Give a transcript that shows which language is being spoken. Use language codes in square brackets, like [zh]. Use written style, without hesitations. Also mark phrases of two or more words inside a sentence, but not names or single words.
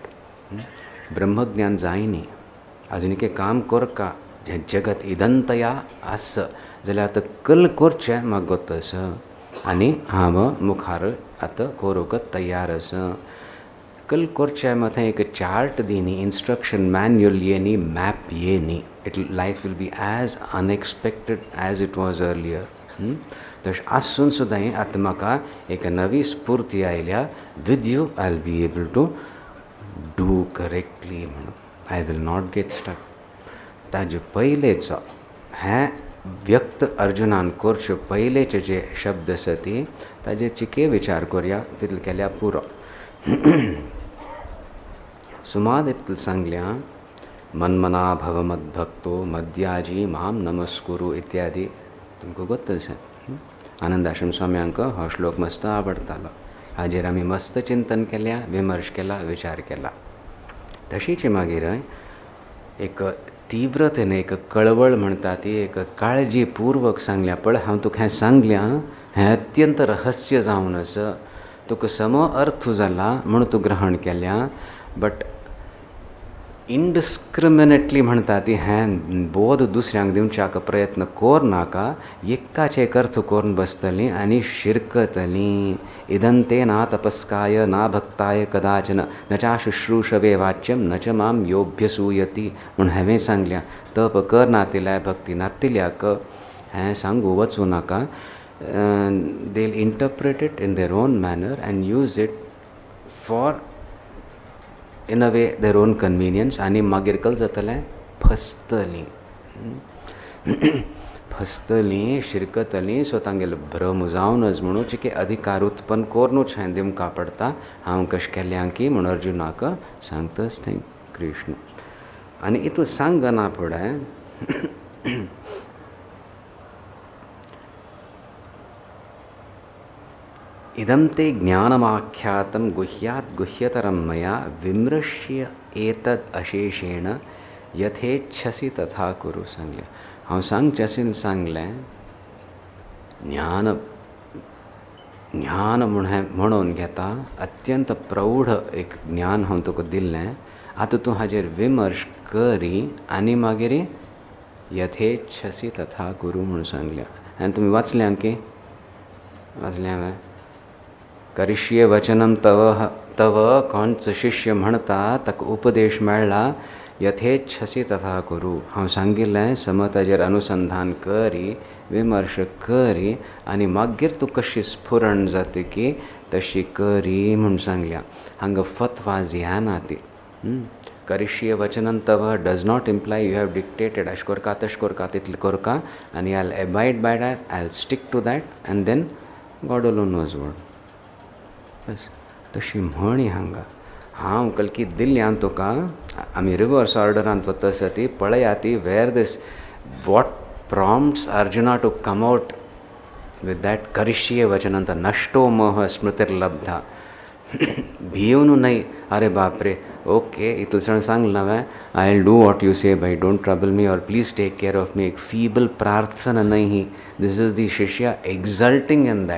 [kok] ब्रह्मज्ञान जायनी आजुनी एक काम करका जें जगत इदंतया आस जाल्यार आतां कल करचें म्हाका गोत आसा आनी हांव मुखार आतां करूंक तयार आसा. कल करचें मात एक चार्ट दिनी, इंस्ट्रक्शन मॅन्युअल येनी, मॅप येनी. [en] Life will be as unexpected as it was earlier. [kok] तशें आसून सुद्दां आतां म्हाका एक नवी स्फूर्ती आयल्या. [en] with you I will be able to do correctly म्हणून. I will not get stuck. [kok] ताजे पयलेचो हें व्यक्त अर्जुनान करचे पयलेचे जे शब्द आसा ती ताजे चिके विचार करया. तितले केल्या पुरो. सुमार इतलें सांगल्या [sa] मन्मना भव मद्भक्तो मद्याजी माम नमस्कुरु [kok] इत्यादी. तुमकां गोत अशें आनंदाश्रम स्वाम्यांक हो श्लोक मस्त आवडटालो. हाजेर आमी मस्त चिंतन केल्या, विमर्श केला, विचार केला. तशीच मागीर एक तीव्रतेन एक कळवळ म्हणटा ती एक काळजीपूर्वक सांगल्या. पळय हांव तुका हें सांगल्या हें अत्यंत रहस्य जावन आसा. तुका सम अर्थ जाला म्हणून तूं ग्रहण केल्या, बट इनडिस्क्रिमिनेटली म्हणटा ती हें बोध दुसऱ्यांक दिवच्याक प्रयत्न कोर नाका. एकाचे एक अर्थ करून बसतलीं आनी शिरकतलीं. [sa] इदंते ना तपस्काय ना भक्ताय कदाचन न चा शुश्रूषवे वाच्यम न च माम योभ्यसूयती [kok] म्हूण हांवें सांगल्या. तप कर नातिल्या भक्ती नातिल्याक हें सांगू वचूं नाका. [en] they'll interpret it in their own manner and use it for in a way their own convenience. [kok] आनी मागीर कल जातलें फसतलीं फसतलीं शिरकतलीं. सो तांगेलो भ्रम जावनच म्हणून चिके अधिकार उत्पन्न करूनच हें दिवंक पडटा. हांव कशें केल्यां की म्हूण अर्जुनाक सांगताच थंय कृष्ण. आनी इतू सांगना फुडें [sa] इदं ते ज्ञानमाख्यातं गुह्यात् गुह्यतरं मया विमृश्य एतद् अशेषेण यथेच्छसि तथा कुरु. [kok] सांगलें हांव सांगचें सांगलें ज्ञान ज्ञान म्हणून घेता. अत्यंत प्रौढ एक ज्ञान हांव तुका दिल्लें. आतां तूं हाजेर विमर्श करी आनी मागीर [sa] यथेच्छसि तथा कुरु [kok] म्हणून सांगलें. आनी तुमी वाचल्यां की वाचलें हांवें [sa] करिष्ये वचनं तव [kok] कोणचो शिष्य म्हणटा ताका उपदेश मेळ्ळा [sa] यथेच्छसि तथा कुरु. [kok] हांव सांगिल्लें सम ताजेर अनुसंधान करी, विमर्श करी आनी मागीर तूं कशी स्फुरण जाता की तशी करी म्हूण सांगल्या. हांगा फतवा जियाना ती. [sa] करिष्ये वचनं तव [en] does not imply you have dictated [kok] अशें करका तशें करका तितलें करका आनी [en] I will abide by that, I will stick to that and then God alone knows what. [kok] बस तशी म्हणी हांगा हांव कलकी दिल्ल्यान तुका. आमी रिवर्स ऑर्डरान वता आसा ती पळया ती [en] where this what prompts Arjuna to come out with that [sa] करिष्ये वचनंत नष्टो मोह स्मृतिर्लब्धा. [kok] भिवून न्हय अरे बाप रे ओके इतलसण सांगलें हांवें [en] I will do what you say but don't trouble me or please take care of me. [kok] एक फीबल प्रार्थना न्हय ही. [en] This is the shishya exulting in that.